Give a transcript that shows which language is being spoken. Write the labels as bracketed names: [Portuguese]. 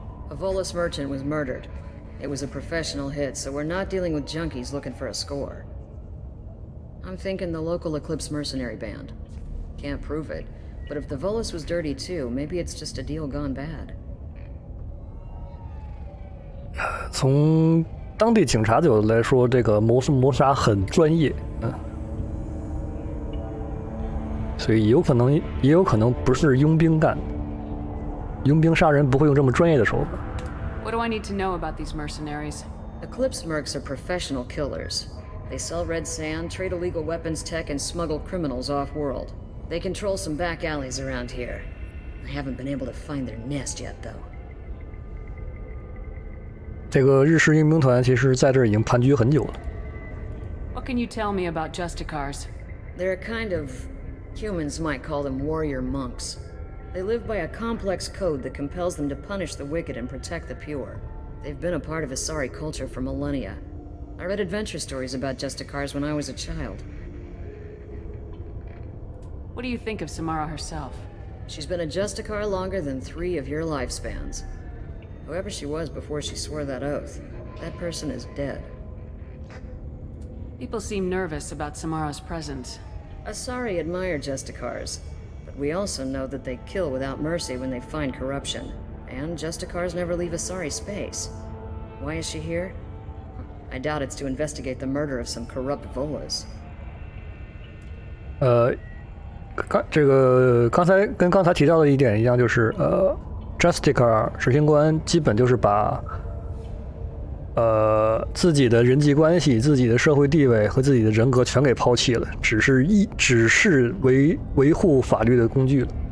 [English] A Volus merchant was murdered. It was a professional hit, so we're not dealing with junkies looking for a score. I'm thinking the local Eclipse mercenary band. Can't prove it, but if the Volus was dirty too, maybe it's just a deal gone bad. [Chinese] 从当地警察角度来说，这个谋杀很专业，所以也有可能不是佣兵干的。佣兵杀人不会用这么专业的手法。 [English] What do I need to know about these mercenaries? Eclipse mercs are professional killers. They sell red sand, trade illegal weapons tech, and smuggle criminals off-world. They control some back alleys around here. I haven't been able to find their nest yet, though. [Chinese] 这个日式佣兵团其实在这儿已经盘踞很久了。 [English] What can you tell me about Justicars? They're a kind of... humans might call them warrior monks. They live by a complex code that compels them to punish the wicked and protect the pure. They've been a part of Asari culture for millennia. I read adventure stories about Justicars when I was a child. What do you think of Samara herself? She's been a Justicar longer than 3 of your lifespans. Whoever she was before she swore that oath, that person is dead. People seem nervous about Samara's presence. Asari admire Justicars, but we also know that they kill without mercy when they find corruption, and Justicars never leave Asari space. Why is she here? I doubt it's to investigate the murder of some corrupt Volas. [Chinese] 刚才提到的一点一样，就是Justicar 执行官基本就是把自己的人际关系、自己的社会地位和自己的人格全给抛弃了，只是维护法律的工具了。